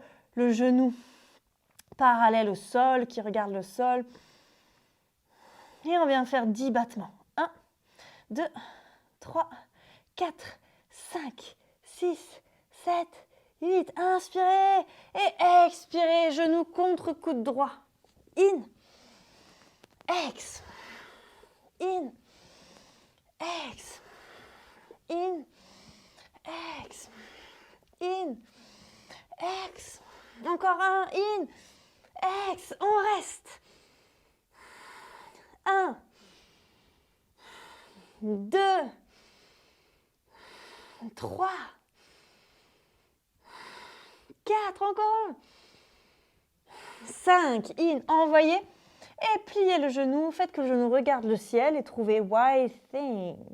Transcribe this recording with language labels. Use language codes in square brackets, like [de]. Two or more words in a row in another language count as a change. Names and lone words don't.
[fr] Le genou parallèle au sol, qui regarde le sol. Et on vient faire 10 battements. 1, 2, 3, 4, 5, 6, 7, 8. Inspirez et expirez, genou contre coude droit. In, ex, in, ex, in, ex, in, ex. Encore un, in, ex. On reste. 1, 2, 3, 4, encore 5, in, envoyez et pliez le genou, faites que le genou regarde le ciel et trouvez [en] White Thing.